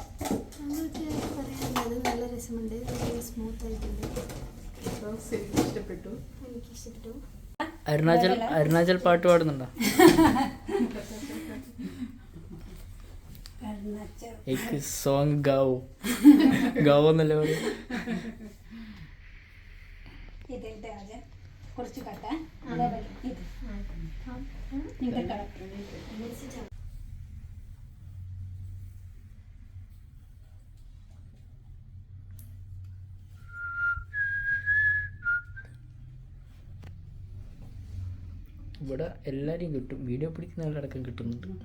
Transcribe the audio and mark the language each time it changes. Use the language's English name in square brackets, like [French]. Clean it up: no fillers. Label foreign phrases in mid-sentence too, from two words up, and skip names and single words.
[Malayalam] നല്ല രസമുണ്ട്, സ്മൂത്ത് ആയിട്ടുണ്ട്. ഇഷ്ടപ്പെട്ടു, എനിക്ക് ഇഷ്ടപ്പെട്ടു. അരുണാചൽ പാട്ട് പാടുന്നുണ്ടോ? [Hindi] एक सॉन्ग गाओ [Malayalam] എന്നല്ലേ പറയും. ഇത് അതെ കുറച്ച് കട്ട അതേപോലെ ഇത് ഇങ്ങോട്ട് കട ഇവിടെ എല്ലാവരെയും കിട്ടും, വീഡിയോ പിടിക്കുന്നവരടക്കം കിട്ടുന്നുണ്ട്.